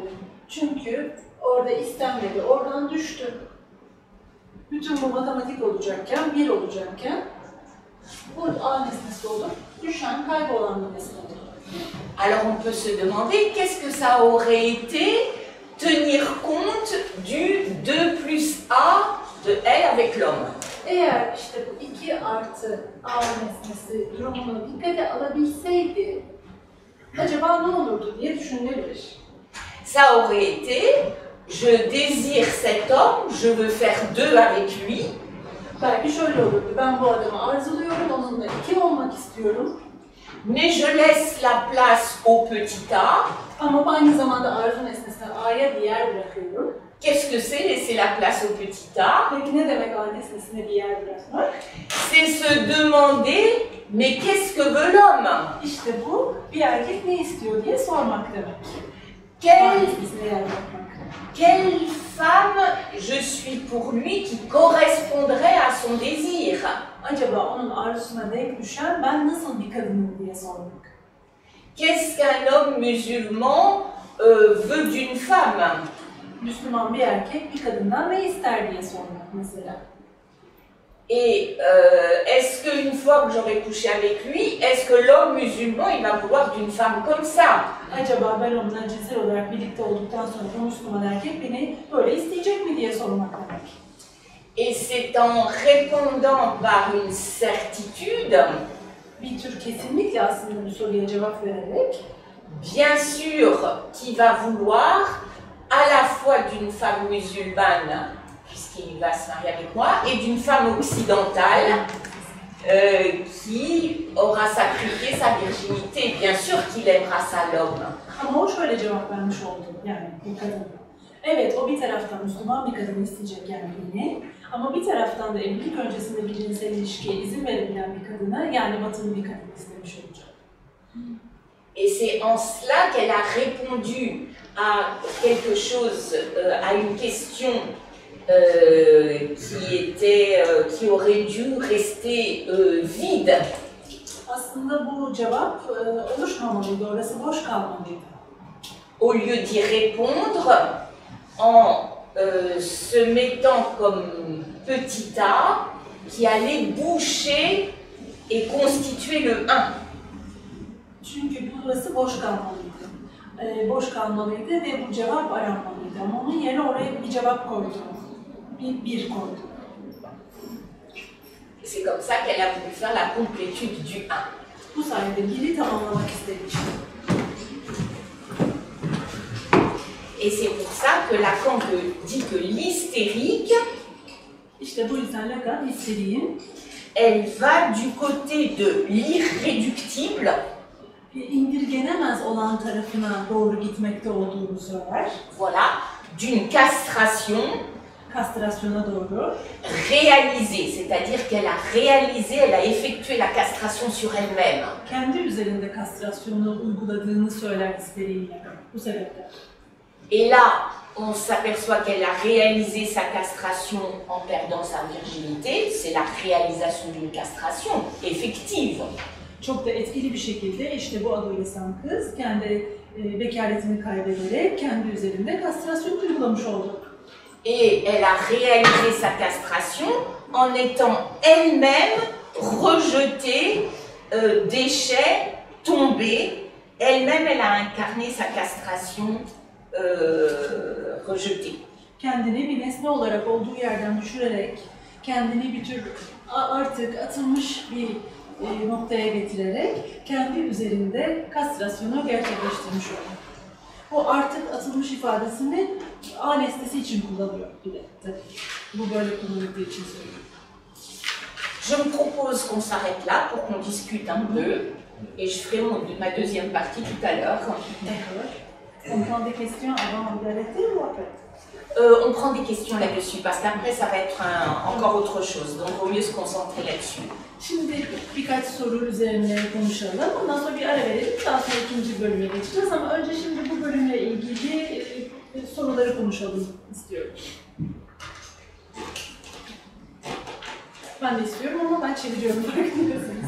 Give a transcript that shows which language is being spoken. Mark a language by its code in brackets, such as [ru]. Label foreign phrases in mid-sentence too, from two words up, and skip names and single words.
[tr] Çünkü orada istenmedi, oradan düştü. Bütün bu matematik olacakken, bir olacakken bu A nesnesi olup düşen, kaybolan bir nesne oldu. [fr] Alors on peut se demander qu'est-ce que ça aurait été tenir compte du 2 plus A de elle avec l'homme. [tr] Eğer işte bu 2 artı A nesnesi durumunu dikkate alabilseydi acaba ne olurdu diye düşünülebilir. [fr] Ça aurait été, je désire cet homme, je veux faire 2 avec lui. [tr] Belki şöyle olurdu, ben bu adamı arzuluyorum, onunla 2 olmak istiyorum. [fr] Mais je laisse la place au petit A. [tr] Ama aynı zamanda arzu nesnesine A'ya bir yer bırakıyorum. [fr] Qu'est-ce que c'est laisser la place au petit A? [tr] Peki ne demek A nesnesine bir yer bırakmak? [fr] C'est se demander, mais qu'est-ce que veut l'homme? [tr] İşte bu, bir erkek ne istiyor diye sormak demek. A [fr] Quelle [tr] nesnesine yer bırakmak. [fr] Quelle femme je suis pour lui qui correspondrait à son désir? [tr] Acaba onun arzusuna denk düşen ben nasıl bir kadınım diye sormak. [fr] Qu'est-ce qu'un homme musulman veut d'une femme? [tr] Müslüman bir erkek bir kadından ne ister diye sormak mesela. [fr] Et est-ce qu'une fois que j'aurai couché avec lui, est-ce que l'homme musulman, il va vouloir d'une femme comme ça? [tr] Acaba ben onunla cinsel olarak birlikte olduktan sonra o Müslüman erkek beni böyle isteyecek mi diye sormak demek. [fr] Et c'est en répondant par une certitude, [tr] Bir tür kesinlikle aslında bu soruya cevap vererek, [fr] bien sûr, qui va vouloir à la fois d'une femme musulmane, puisqu'il va se marier avec moi, et d'une femme occidentale qui aura sacrifié sa virginité. Bien sûr qu'il aimera ça, l'homme. [tr] ama o şöyle cevap vermiş oldu yani bu kadın. Evet, o bir taraftan Müslüman bir kadın isteyecek yani beni, ama bir taraftan da evlilik öncesinde bir cinsel ilişkiye izin verebilen bir kadını, yani batılı bir kadın istemiş olacak. [fr] Et c'est en cela qu'elle a répondu à quelque chose, à une question qui aurait dû rester vide. [tr] Aslında bu cevap oluşmamalıydı, orası boş kalmalıydı. [fr] Au lieu d'y répondre en se mettant comme petit A qui allait boucher et constituer le 1. [tr] Çünkü burası boş kalmalıydı. Boş kalmalıydı ve bu cevap aranmalıydı. Ama onun yerine oraya bir cevap koydu. Bir koydu. [fr] C'est comme ça qu'elle a voulu faire la complétude du 1. [tr] Bu sayede biri tamamlamak istedi işte. [fr] Et c'est pour ça que Lacan dit que l'hystérique, [tr] İşte bu yüzden Lacan histeriğin [fr] elle va du côté de l'irréductible, [tr] indirgenemez olan tarafına doğru gitmekte olduğunu söyler. [fr] voilà, d'une castration [tr] Kastrasyona doğru. [fr] réalisée, c'est-à-dire qu'elle a réalisé, elle a effectué la castration sur elle-même. [tr] Kendi üzerinde kastrasyonu uyguladığını söyler histeriğin Lacan. Bu sebeple. [fr] Et là, on s'aperçoit qu'elle a réalisé sa castration en perdant sa virginité, c'est la réalisation d'une castration effective. [tr] Çok da etkili bir şekilde işte bu adolesan kız kendi bekaretini kaybederek kendi üzerinde kastrasyon uygulamış oldu. [fr] Et elle a réalisé sa castration en étant elle-même rejetée, déchet, tombée. Elle-même, elle a incarné sa castration rejetée. [tr] Kendini bir nesne olarak olduğu yerden düşürerek, kendini bir tür artık atılmış bir noktaya getirerek kendi üzerinde kastrasyonu gerçekleştirmiş oldu. O artık atılmış ifadesini A nesnesi için kullanıyor bir de tabii. Bu böyle kullanıldığı için söylüyorum. [fr] Je me propose qu'on s'arrête là pour qu'on discute un peu et je ferai ma deuxième partie tout à l'heure. D'accord. On prend des questions avant d'arrêter ou après? On prend des questions là-dessus parce qu'après ça va être encore autre chose, donc il vaut mieux se concentrer là-dessus. [tr] Şimdi birkaç soru üzerine konuşalım. Ondan sonra bir ara verelim. Daha sonra ikinci bölüme geçeceğiz ama önce şimdi bu bölümle ilgili soruları konuşalım istiyorum. Ben de istiyorum ama ben çeviriyorum farkındasınız.